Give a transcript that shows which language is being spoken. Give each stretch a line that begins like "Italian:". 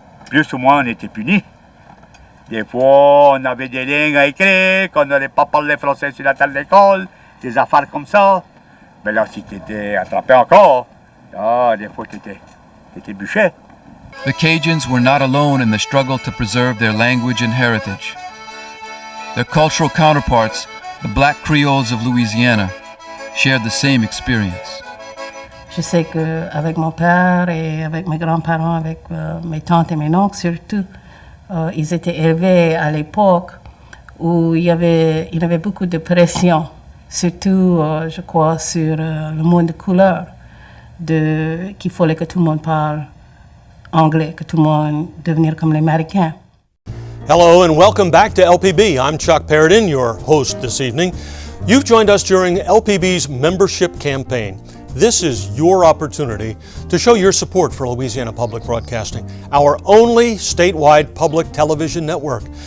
French: Plus ou moins, on était punis. Des fois, on avait des lignes à écrire, qu'on n'aurait pas parlé français sur la table d'école, des affaires comme ça. Mais là, si tu étais attrapé encore, des fois, tu étais bûché.
English: The Cajuns were not alone in the struggle to preserve their language and heritage. Their cultural counterparts The black Creoles of Louisiana shared the same experience.
French: Je sais qu'avec mon père et avec mes grands-parents, avec mes tantes et mes oncles surtout, ils étaient élevés à l'époque où il y avait beaucoup de pression, surtout, je crois, sur le monde de couleur, qu'il fallait que tout le monde parle anglais, que tout le monde devienne comme les Américains.
English: Hello and welcome back to LPB. I'm Chuck Paradin, your host this evening. You've joined us during LPB's membership campaign. This is your opportunity to show your support for Louisiana Public Broadcasting, our only statewide public television network.